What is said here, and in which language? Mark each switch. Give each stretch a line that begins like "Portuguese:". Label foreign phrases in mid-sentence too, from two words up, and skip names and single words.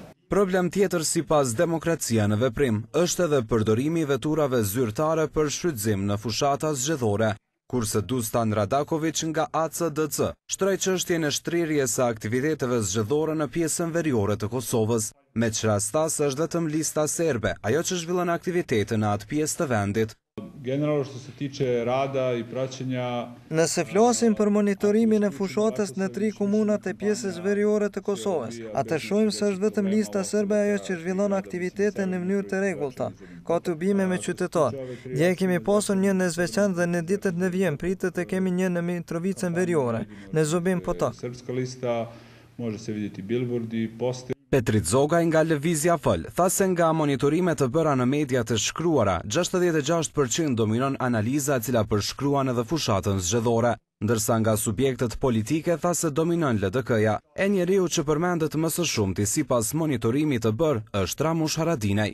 Albanian: Problem tjetër sipas Demokracia në Veprim është edhe përdorimi i veturave zyrtare për shfrytëzim në fushata zgjedhore, kurse Dustan Radakovic nga ACDC shtroi çështjen e shtrirjes së aktiviteteve zgjedhore në pjesën veriore të Kosovës, me që rastas është vetëm lista serbe, ajo që zhvillon aktivitete në atë pjesë të vendit.
Serbian: Generalno što se tiče rada i praćenja.
Albanian: Nëse flasim për monitorimin e fushatës në 3 komunat e pjesës veriore të Kosovës, atë shohim se është vetëm lista serbe ajo që zhvillon aktivitete në mënyrë të rregullta. Ka tubime me qytetar. Dje kemi pasur një në Zveçan dhe në ditët në vijim pritet të kemi një në Mitrovicën veriore, në Zubin Potok.
Serbian: Srpska lista može se vidjeti billboardi, poster.
Albanian: Petrit Zogaj nga Lëvizja Fol tha se nga monitorimet të bëra në media të shkruara, 66% dominon analiza e cila përshkruan edhe fushatën zgjedhore, ndërsa nga subjektet politike tha se dominon LDK-ja. E njeriu që përmendet më së shumti sipas monitorimit të bërë është Ramush Haradinaj.